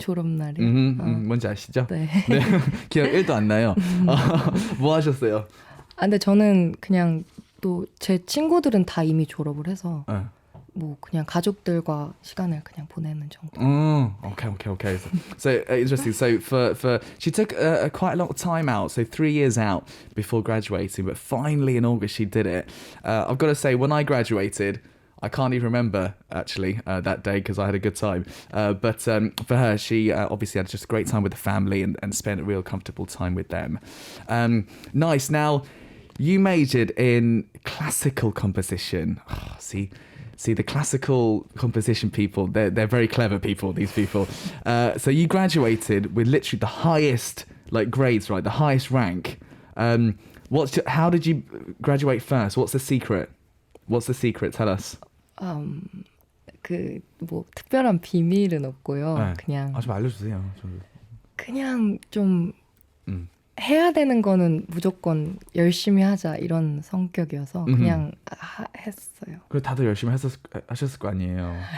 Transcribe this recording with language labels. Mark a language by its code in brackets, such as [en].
[ko] 졸업날이. 뭔지 아시죠? 네. 기억 1도 안 나요. 뭐 하셨어요? 근데 저는 그냥 또 제 친구들은 다 이미 졸업을 해서 뭐 그냥 가족들과 시간을 그냥 보내는 정도. [en] Okay. So interesting. So for she took quite a long time out. So 3 years out before graduating, but finally in August she did it. I've got to say, when I graduated, I can't even remember actually that day because I had a good time. But for her, she obviously had just a great time with the family and spent a real comfortable time with them. Nice. Now, you majored in classical composition. Oh, see, the classical composition people, they're very clever people, these people. So you graduated with literally the highest grades, right? The highest rank. How did you graduate first? What's the secret? Tell us. [ko] 뭐 특별한 비밀은 없고요. 네. 그냥 좀 알려주세요. 그냥 좀 해야 되는 거는 무조건 열심히 하자 이런 성격이어서 그냥 했어요. 그래 다들 열심히 하셨을 거 아니에요.